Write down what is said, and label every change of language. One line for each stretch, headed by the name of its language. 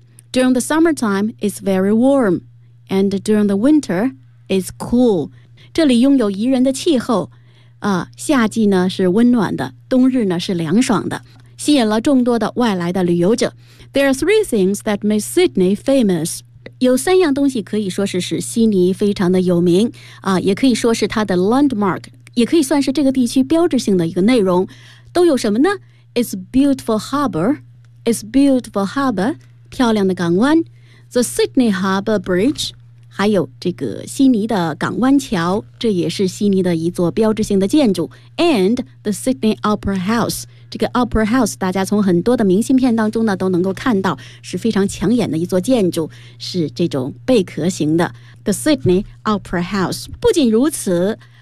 English: During the summertime, it's very warm, and during the winter, it's cool.
Chinese: 这里拥有宜人的气候，夏季呢是温暖的，冬日呢是凉爽的，吸引了众多的外来的旅游者。
English: There are three things that make Sydney famous.
Chinese: 有三样东西可以说是使悉尼非常的有名，也可以说是它的 landmark， 也可以算是这个地区标志性的一个内容。都有什么呢
English: ？It's beautiful harbor. It's beautiful harbor.
Chinese: 漂亮的港湾 The Sydney Harbour Bridge 还有这个悉尼的港湾桥这也是悉尼的一座标志性的建筑 And the Sydney Opera House 这个 Opera House 大家从很多的明信片当中呢都能够看到是非常抢眼的一座建筑是这种贝壳型的 The Sydney Opera House 不仅如此、